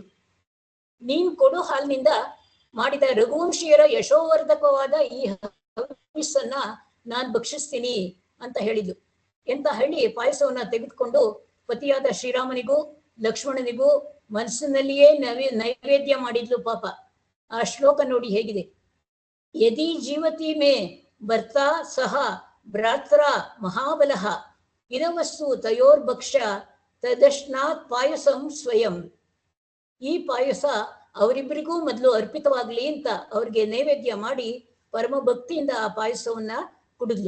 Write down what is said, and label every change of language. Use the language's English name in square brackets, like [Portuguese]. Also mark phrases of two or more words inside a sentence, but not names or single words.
[Kannada] ನೀನ್ ಕೊಡು ಹಾಲಿನಿಂದ ಮಾಡಿದ ರಘುವಂಶಿಯರ ಯಶೋವರ್ಧಕವಾದ ಈ ಹವಿಸ್ಸನ್ನ ನಾನ್ ಭಕ್ಷಿಸ್ತೀನಿ ಅಂತ ಹೇಳಿದ್ಲು. ಎಂತ ಹೇಳಿ ಪಾಯಸವನ್ನ ತೆಗೆದುಕೊಂಡು ಪತಿಯಾದ ಶ್ರೀರಾಮನಿಗೂ ಲಕ್ಷ್ಮಣನಿಗೂ ಮನಸ್ಸಿನಲ್ಲಿಯೇ ನೈವೇದ್ಯ ಮಾಡಿದ್ಲು. ಪಾಪ ಆ ಶ್ಲೋಕ ನೋಡಿ ಹೇಗಿದೆ. [Sanskrit] ಯದಿ ಜೀವತಿ ಮೇ ಭರ್ತಾ ಸಹ ಭ್ರಾತ್ರ ಮಹಾಬಲಃ ಇದವಸ್ತು ತಯೋರ್ಭಕ್ಷ ತದಶ್ನಾತ್ ಪಾಯಸಂ ಸ್ವಯಂ. [Kannada] ಈ ಪಾಯಸ ಅವರಿಬ್ಬರಿಗೂ ಮೊದಲು ಅರ್ಪಿತವಾಗ್ಲಿ ಅಂತ ಅವ್ರಿಗೆ ನೈವೇದ್ಯ ಮಾಡಿ ಪರಮ ಭಕ್ತಿಯಿಂದ ಆ ಪಾಯಸವನ್ನ ಕುಡಿದ್ಲು.